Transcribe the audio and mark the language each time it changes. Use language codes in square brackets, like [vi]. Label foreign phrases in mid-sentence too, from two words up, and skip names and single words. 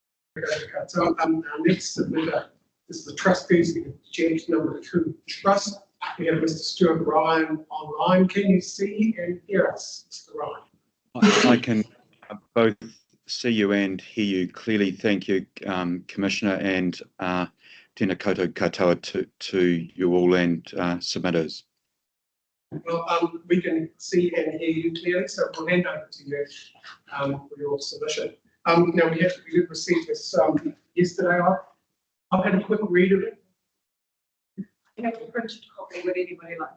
[en] So our next submitter is the trustees of Judge number 2 trust. We have Mr. Stuart Ryan online. Can you see and hear us, Mr. Ryan? I can both see you and hear you clearly. Thank you, Commissioner, and [mi] tēnā koutou katoa [en] to you all and submitters. Well, we can see and hear you clearly, so we'll hand over to you for your submission. Now, we did receive this yesterday. I've had a quick read of it. You have a printed copy, would anybody like?